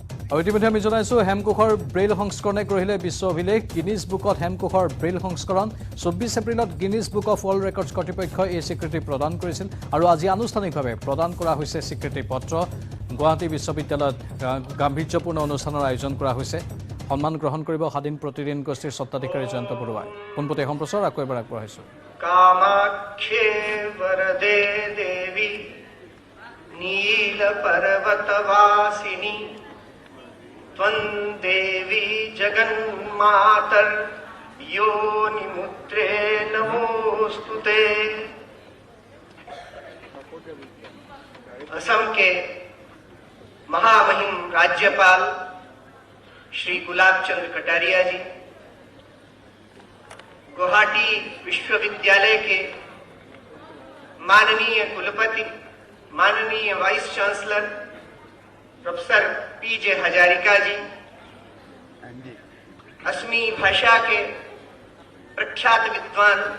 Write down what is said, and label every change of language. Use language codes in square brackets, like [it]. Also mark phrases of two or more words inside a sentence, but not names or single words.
[as] ইতিমধ্যে আমি জনাইছো হেমকোষৰ ব্ৰেইল সংস্কৰণে গঢ়িলে বিশ্ব অভিলেখ গিনিজ বুকত হেমকোষৰ ব্ৰেইল সংস্কৰণ 24 এপ্ৰিলত গিনিজ বুক অফ ৱৰ্ল্ড ৰেকৰ্ডছ কৰ্তৃপক্ষই এই স্বীকৃতি প্ৰদান কৰিছিল আৰু আজি আনুষ্ঠানিকভাৱে প্ৰদান কৰা হৈছে স্বীকৃতি পত্ৰ গুৱাহাটী বিশ্ববিদ্যালয়ত গাম্ভীৰ্যপূৰ্ণ অনুষ্ঠানৰ আয়োজন কৰা হৈছে সম্মান গ্ৰহণ কৰিব স্বাধীন প্ৰতিদিন গোষ্ঠীৰ স্বত্বাধিকাৰী জয়ন্ত বৰুৱাই পোনপটীয়া সম্প্ৰচাৰ আকৌ এবাৰ আগবঢ়াইছো [sa] कामाख्ये वरदे देवी नील पर्वतवासिनी त्वं देवी जगन्मातर योनिमुद्रे नमोस्तुते। [hi] असम के महामहिम राज्यपाल श्री गुलाब चंद्र कटारिया जी, गुवाहाटी विश्वविद्यालय के माननीय कुलपति, माननीय वाइस चांसलर प्रोफेसर पीजे हजारिका जी, असमी भाषा के प्रख्यात विद्वान